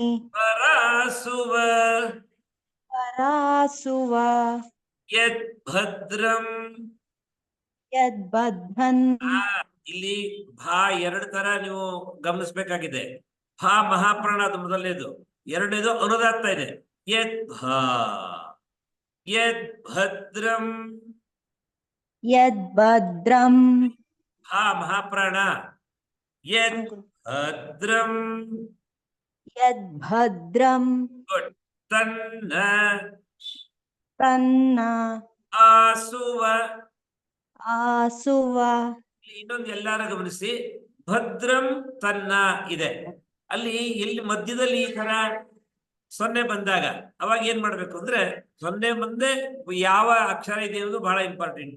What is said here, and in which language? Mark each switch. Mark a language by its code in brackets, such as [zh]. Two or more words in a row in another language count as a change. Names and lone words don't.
[sa] ಪರಸುವ ಪರಸುವ ಯದ್ ಭದ್ರಂ. ಯದ್ಬದ್ಧನ್. [kn] ಇಲ್ಲಿ ಭಾ ಎರಡು ತರ ನೀವು ಗಮನಿಸ್ಬೇಕಾಗಿದೆ. ಭಾ ಮಹಾಪ್ರಾಣ ಅದು ಮೊದಲನೇದು, ಎರಡನೇದು ಅನುದಾತ್ತ ಇದೆ. [sa] ಯದ್ ಭಾ ಯದ್ ಭದ್ರಂ. ಯದ್ಭದ್ರಂ. [kn] ಭಾ ಮಹಾಪ್ರಾಣ. [sa] ಯದ್ ಭದ್ರಂ. ಯದ್ಭದ್ರಂ. ಗುಡ್. ತನ್ನ ತನ್ನ ಆಸುವ. ಆಸುವ. [kn] ಇನ್ನೊಂದು ಎಲ್ಲಾರ ಗಮನಿಸಿ, [sa] ಭದ್ರಂ ತನ್ನ [kn] ಇದೆ. ಅಲ್ಲಿ ಎಲ್ಲಿ ಮಧ್ಯದಲ್ಲಿ ಈ ತರ ಸೊನ್ನೆ ಬಂದಾಗ ಅವಾಗ ಏನ್ ಮಾಡ್ಬೇಕು ಅಂದ್ರೆ, ಸೊನ್ನೆ ಮುಂದೆ ಯಾವ ಅಕ್ಷರ ಇದೆ ಅನ್ನೋದು ಬಹಳ ಇಂಪಾರ್ಟೆಂಟ್.